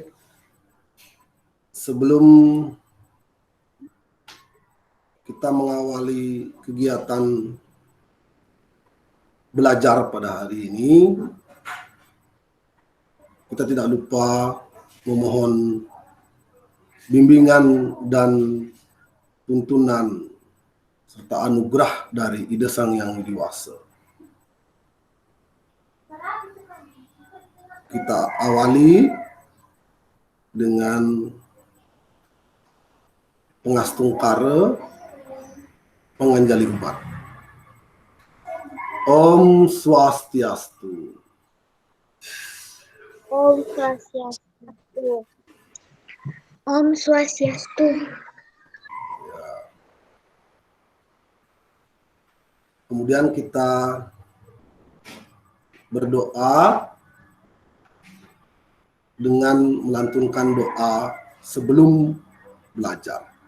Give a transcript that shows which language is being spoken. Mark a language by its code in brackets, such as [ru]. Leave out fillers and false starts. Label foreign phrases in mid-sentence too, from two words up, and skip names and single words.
[id] Sebelum kita mengawali kegiatan belajar pada hari ini, kita tidak lupa memohon bimbingan dan tuntunan serta anugerah dari Ida Sang Yang Widi Wasa. Kita awali dengan pengastungkara penganjali umat. Om Swastiastu. Om Swastiastu. Om Swastiastu. Kemudian kita berdoa dengan melantunkan doa sebelum belajar.